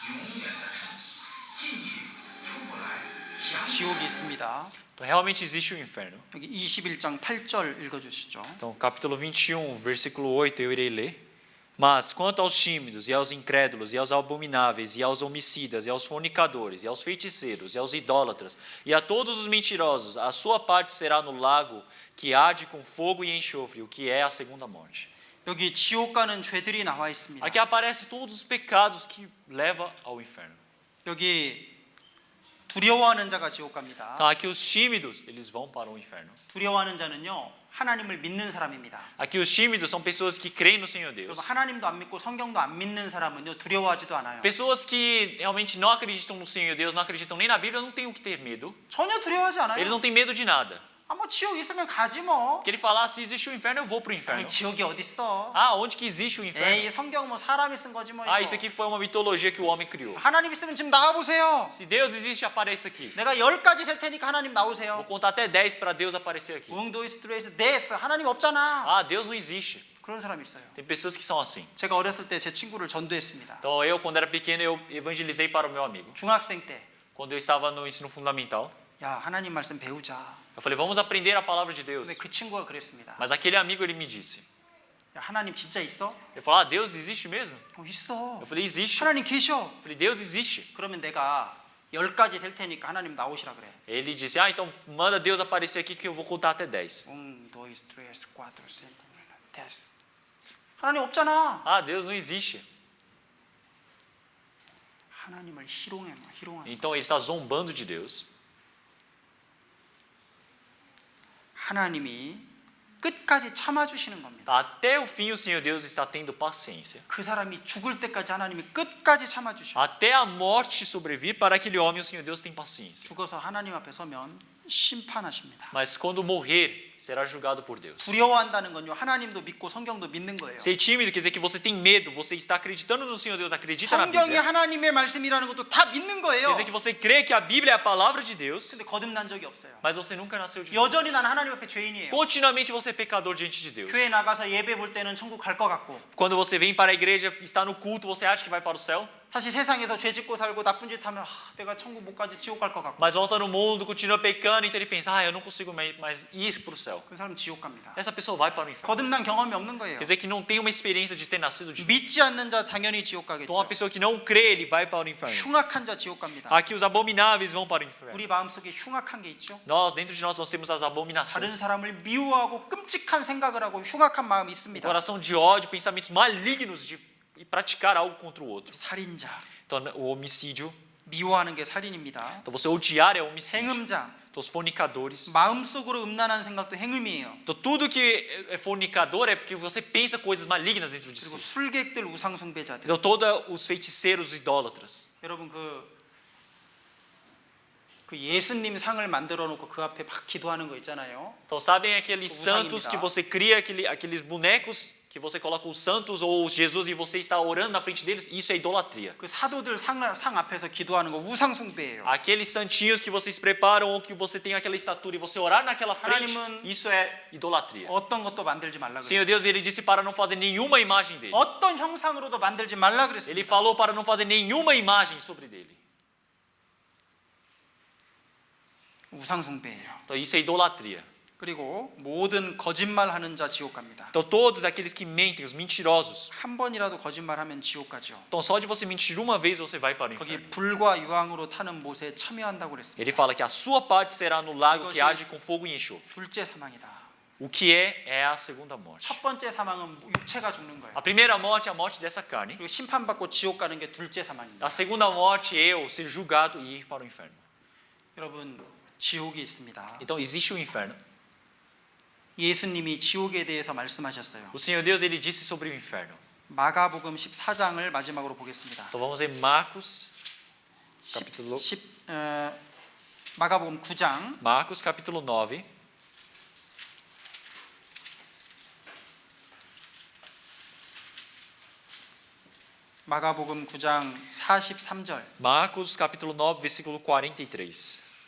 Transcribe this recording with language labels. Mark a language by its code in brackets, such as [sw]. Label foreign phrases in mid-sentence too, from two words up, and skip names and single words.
[ko] 进去出不来，想 지옥이 있습니다. [pt] Então realmente existe o inferno. [ko] 여기 21장 8절 읽어주시죠. [pt] Então, capítulo 21, versículo 8, eu irei ler. Mas quanto aos tímidos, e aos incrédulos, e aos abomináveis, e aos homicidas, e aos fornicadores, e aos feiticeiros, e aos idólatras, e a todos os mentirosos, a sua parte será no lago que arde com fogo e enxofre, o que é a segunda morte. [ko] 여기 지옥 가는 죄들이 나와 있습니다. [pt] Aqui aparecem todos os pecados que levam ao inferno. [ko] 여기 두려워하는 자가 지옥 갑니다. [pt] Então, aqui os tímidos, eles vão para o inferno. [ko] 두려워하는 자는요, 하나님을 믿는 사람입니다. [pt] Aqui os tímidos são pessoas que creem no Senhor Deus. [ko] 여러분, 하나님도 안 믿고 성경도 안 믿는 사람은요, 두려워하지도 않아요. [pt] Pessoas que realmente não acreditam no Senhor Deus, não acreditam nem na Bíblia, não têm o que ter medo. [ko] 전혀 두려워하지 않아요. [pt] Eles não têm medo de nada. [ko] 아, 뭐 지옥 있으면 가지 뭐. [pt] Porque ele fala, se existe o inferno, eu vou para o inferno. [ko] 아니, 지옥이 어디 있어? [pt] Ah, onde que existe o inferno? [ko] 에이, 성경 뭐 사람이 쓴 거지 뭐. [pt] Ah, [ko] 이거. [pt] isso aqui foi uma mitologia que o homem criou. [ko] 하나님 있으면 지금 나와 보세요. [pt] Se Deus existe, apareça aqui. [ko] 내가 10가지 셀 테니까 하나님 [pt] Vou [ko] 나오세요. [pt] contar até 10 para Deus aparecer aqui. um dois três dez [ko] 하나님 없잖아. [pt] Ah, Deus não existe. [ko] 그런 사람이 있어요. [pt] Tem pessoas que são assim. [ko] 제가 어렸을 때 제 친구를 전도했습니다. [pt] Então, eu, quando era pequeno, eu evangelizei para o meu amigo. [ko] 중학생 때. [pt] Quando eu estava no ensino fundamental, [ko] 야, 하나님 말씀 배우자. [pt] eu falei, vamos aprender a palavra de Deus. [ko] 근데 그 친구가 그랬습니다. [pt] Mas aquele amigo, ele me disse. [ko] 야, 하나님 진짜 있어? [pt] Ele falou, ah, Deus existe mesmo? [ko] 있어. [pt] Eu falei, existe. [ko] 하나님 계셔. [pt] Eu falei, Deus existe. [ko] 그러면 내가 10가지 셀 테니까 하나님 나오시라 그래. [pt] Ele disse, ah, então manda Deus aparecer aqui que eu vou contar até 10. dois três 4 dez. [ko] 하나님 없잖아. [pt] Ah, Deus não existe. [ko] 하나님을 희롱하는. [pt] Então ele está zombando de Deus. [ko] 하나님이 끝까지 참아 주시는 겁니다. [pt] Até o fim o Senhor Deus está tendo paciência. [ko] 그 사람이 죽을 때까지 하나님이 끝까지 참아 주시고 [pt] Até a morte sobrevir para aquele homem o Senhor Deus tem paciência. [ko] 죽어서 하나님 앞에 서면 심판하십니다. [pt] Mas quando morrer será julgado por Deus. [ko] 두려워한다는 건요, 하나님도 믿고 성경도 믿는 거예요. [pt] Ser tímido quer dizer que você tem medo, você está acreditando no Senhor Deus, acredita na [ko] 성경이 [pt] Bíblia. [ko] 하나님의 말씀이라는 것도 다 믿는 [pt] Quer [ko] 거예요. [pt] dizer que você crê que a Bíblia é a palavra de Deus, [ko] 근데 거듭난 적이 없어요. [pt] mas você nunca nasceu de novo. [ko] 여전히 나는 하나님 앞에 죄인이에요. [pt] Continuamente você é pecador diante de Deus. [ko] 교회 나가서 예배 볼 때는 천국 갈 것 같고, [pt] Quando você vem para a igreja, está no culto, você acha que vai para o céu? [ko] 사실 세상에서 죄 짓고 살고 나쁜 짓 하면 내가 천국 못 가지 지옥 갈 것 같고, [pt] Mas volta no mundo, continua pecando, então ele pensa, ah, eu não consigo mais ir para o céu. [ko] 그 사람 지옥 갑니다. [pt] Essa pessoa vai para o inferno. [ko] 거듭난 경험이 없는 거예요. [pt] Quer dizer que não tem uma experiência de ter nascido de novo. [ko] 믿지 않는 자 당연히 지옥 가겠죠. [pt] Então uma pessoa que não crê, ele vai para o inferno. [ko] 흉악한 자 지옥 갑니다. [pt] Aqui os abomináveis vão para o inferno. [ko] 우리 마음속에 흉악한 게 있죠. [pt] Nós, dentro de nós temos as [ko] 다른 [pt] abominações. [ko] 사람을 미워하고 끔찍한 생각을 하고 흉악한 마음이 있습니다. [pt] Coração de ódio, pensamentos malignos de praticar algo contra o outro. [ko] 살인자, [pt] Então o homicídio. [ko] 미워하는 게 살인입니다. [pt] Então você odiar é homicídio. [ko] 행음자, [pt] Então os fornicadores. [ko] 마음속으로 음란한 생각도 행음이에요. [pt] Então tudo que é fornicador é porque você pensa coisas malignas dentro de [ko] 그리고 [pt] si. [ko] 술객들, 우상 숭배자들. [pt] Então todos os feiticeiros, idólatras. [ko] 여러분 그 예수님 상을 만들어 놓고 그 앞에 막 기도하는 거 있잖아요. [pt] Então sabem aqueles Usanguinidade. santos que você cria, aqueles bonecos que você coloca os santos ou Jesus e você está orando na frente deles? Isso é idolatria. [ko] 그 사도들 상 앞에서 기도하는 거 우상 숭배예요. [pt] Aqueles santinhos que vocês preparam ou que você tem aquela estatura e você orar naquela frente, [ko] 하나님은 [pt] isso é idolatria. [ko] 어떤 것도 만들지 말라 [pt] O Senhor [ko] 그랬어요. [pt] Deus, ele disse para não fazer nenhuma imagem dele. [ko] 어떤 형상으로도 만들지 말라 [pt] Ele [ko] 그랬습니다. [pt] falou para não fazer nenhuma imagem sobre dele. [ko] 우상 숭배예요. [pt] Então isso é idolatria. [ko] 그리고 모든 거짓말하는 자 지옥 갑니다. [pt] Então todos aqueles que mentem, os mentirosos. [ko] 한 번이라도 거짓말하면 지옥 가죠. [pt] Então só de você mentir uma vez você vai para o [ko] 거기 [pt] inferno. [ko] 불과 유황으로 타는 못에 참여한다고 그랬습니다. [pt] Ele fala que a sua parte será no lago que arde com fogo e enxofre. [ko] 둘째 사망이다. [pt] O que é a segunda morte. [ko] 첫 번째 사망은 육체가 죽는 거예요. [pt] A primeira morte é a morte dessa carne. [ko] 그리고 심판받고 지옥 가는 게 둘째 사망입니다. [pt] A segunda morte é eu ser julgado e ir para o inferno. [ko] 여러분, 지옥이 있습니다. [pt] Então existe o inferno. [ko] 예수님이 지옥에 대해서 말씀하셨어요. [pt] O Senhor Deus, ele disse sobre o inferno. [ko] 마가복음 14장을 마지막으로 보겠습니다. [pt] Então vamos em Marcos, capítulo [ko] 마가복음 9장 [pt] Marcos capítulo 9. [ko] 마가복음 9장 43절. [pt] Marcos capítulo 9, versículo 43.